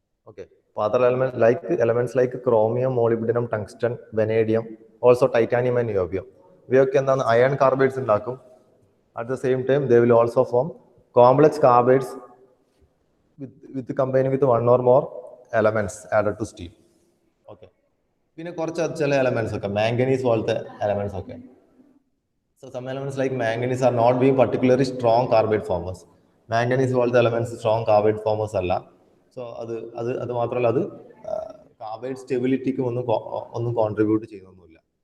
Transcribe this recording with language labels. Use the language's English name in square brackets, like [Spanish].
[English] okay, അപ്പോൾ other elements like chromium, molybdenum, tungsten, vanadium, also titanium and niobium, [Malayalam] ഇവയൊക്കെ എന്താണ് iron carbides ഉണ്ടാക്കും. [English] At the same time they will also form complex carbides with combining with one or more elements added to steel. [Malayalam] Okay, പിന്നെ കുറച്ച് ചില elements ഒക്കെ manganese പോലത്തെ elements ഒക്കെ. [English] So some elements like manganese are not being particularly strong carbide formers. [Malayalam] Manganese പോലത്തെ elements strong carbide ഫോമേഴ്സ് അല്ല. So അത് മാത്രമല്ല, അത് കാർബൈഡ് സ്റ്റെബിലിറ്റിക്ക് ഒന്നും കോൺട്രിബ്യൂട്ട് ചെയ്യുന്നൊന്നുമില്ല.